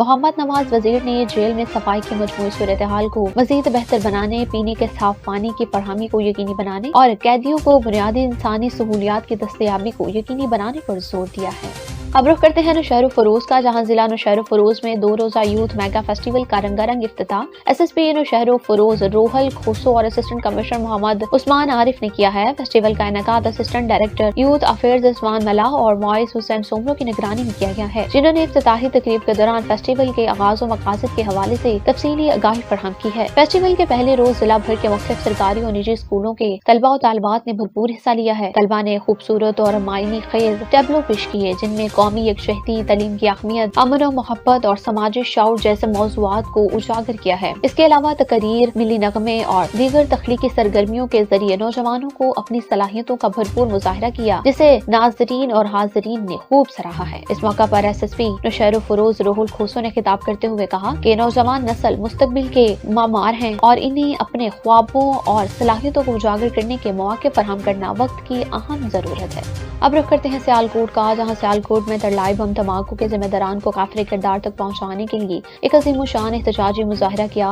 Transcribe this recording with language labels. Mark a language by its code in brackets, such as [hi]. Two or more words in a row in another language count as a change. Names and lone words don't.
[ur] محمد نواز وزیر نے جیل میں صفائی کی مجموعی صورت حال کو مزید بہتر بنانے، پینے کے صاف پانی کی فراہمی کو یقینی بنانے اور قیدیوں کو بنیادی انسانی سہولیات کی دستیابی کو یقینی بنانے پر زور دیا ہے. اب رخ کرتے ہیں نوشہرو فیروز کا، جہاں ضلع نوشہرو فیروز میں 2 روزہ [en] youth mega festival [ur] کا رنگارنگ افتتاح SSP نوشہرو فیروز روحل کھوسو اور [en] assistant commissioner [ur] محمد عثمان عارف نے کیا ہے. فیسٹیول کا انعقاد [en] assistant director youth affairs [ur] عثمان ملاح اور مونس حسین سومرو کی نگرانی میں کیا گیا ہے، جنہوں نے افتتاحی تقریب کے دوران فیسٹیول کے آغاز اور مقاصد کے حوالے سے تفصیلی آگاہی فراہم کی ہے. فیسٹیول کے پہلے روز ضلع بھر کے مختلف سرکاری اور نجی اسکولوں کے طلبہ اور طالبات نے بھرپور حصہ لیا ہے. طلبہ نے خوبصورت اور معنی خیز ٹیبلو پیش کیے، جن میں قومی یکجہتی، تعلیم کی اہمیت، امن اور محبت اور سماجی شعور جیسے موضوعات کو اجاگر کیا ہے. اس کے علاوہ تقریر، ملی نغمے اور دیگر تخلیقی سرگرمیوں کے ذریعے نوجوانوں کو اپنی صلاحیتوں کا بھرپور مظاہرہ کیا، جسے ناظرین اور حاضرین نے خوب سراہا ہے. اس موقع پر SSP نوشہرو فیروز روحل کھوسو نے خطاب کرتے ہوئے کہا کہ نوجوان نسل مستقبل کے معمار ہیں اور انہیں اپنے خوابوں اور صلاحیتوں کو اجاگر کرنے کے مواقع فراہم کرنا وقت کی اہم ضرورت ہے. اب رخ کرتے ہیں سیالکوٹ کا، جہاں سیالکوٹ میں ترلائی بم دھماکوں کے ذمہ داران کو کیفر کردار تک پہنچانے کے لیے ایک عظیم شان احتجاجی مظاہرہ کیا.